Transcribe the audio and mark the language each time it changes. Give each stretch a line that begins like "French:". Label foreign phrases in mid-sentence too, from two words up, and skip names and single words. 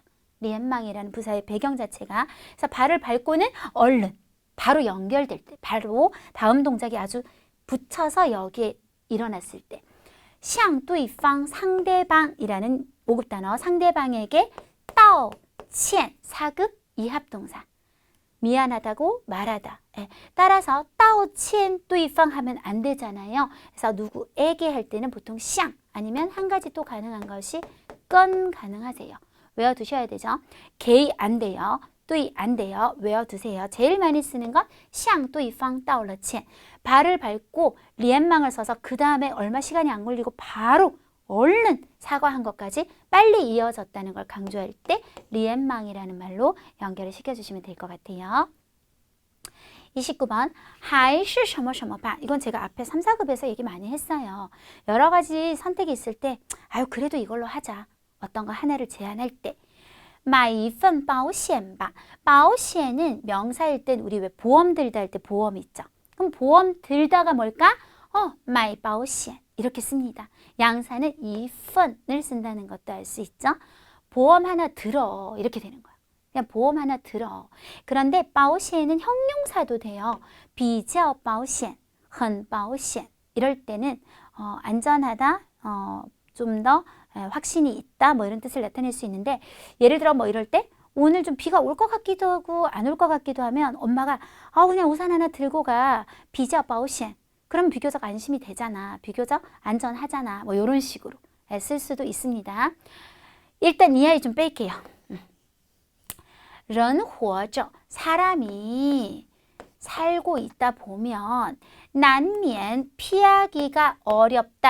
Korean: 리엔망이라는 부사의 배경 자체가 그래서 발을 밟고는 얼른 바로 연결될 때 바로 다음 동작이 아주 붙여서 여기에 일어났을 때
Chinese: 向对方
Korean: 상대방이라는 모급 단어 상대방에게 道歉 사급 이합동사 미안하다고 말하다. 따라서
Chinese: 道歉对方
Korean: 하면 안 되잖아요. 그래서 누구에게 할 때는 보통 向 아니면 한 가지 또 가능한 것이 跟 가능하세요. 외워두셔야 되죠. 개 안 돼요. 对 안 돼요. 외워두세요. 제일 많이 쓰는 건
Chinese: 向对方道了歉
Korean: 발을 밟고 리엔망을 써서 그 다음에 얼마 시간이 안 걸리고 바로 얼른 사과한 것까지 빨리 이어졌다는 걸 강조할 때 리엔망이라는 말로 연결을 시켜주시면 될 것 같아요. 29번
Chinese: 还是什么什么吧
Korean: 이건 제가 앞에 3, 4급에서 얘기 많이 했어요. 여러 가지 선택이 있을 때 아유 그래도 이걸로 하자. 어떤 거 하나를 제안할 때
Chinese: 买一份保险吧保险
Korean: 은 명사일 땐 우리 왜 보험 들다 할 때 보험 있죠. 그럼 보험 들다가 뭘까?
Chinese: 买保险
Korean: 이렇게 씁니다. 양사는 一份 을 쓴다는 것도 알 수 있죠. 보험 하나 들어 이렇게 되는 거예요. 그냥 보험 하나 들어. 그런데 保险 은 형용사도 돼요.
Chinese: 比较保险, 很保险
Korean: 이럴 때는 안전하다, 좀 더 확신이 있다 뭐 이런 뜻을 나타낼 수 있는데 예를 들어 뭐 이럴 때 오늘 좀 비가 올 것 같기도 하고 안 올 것 같기도 하면 엄마가 그냥 우산 하나 들고 가.
Chinese: 比较保险
Korean: 그럼 비교적 안심이 되잖아. 비교적 안전하잖아. 뭐 이런 식으로 쓸 수도 있습니다. 일단 이 아이 좀 뺄게요.
Chinese: 人活着
Korean: 사람이 살고 있다 보면 난면 피하기가 어렵다.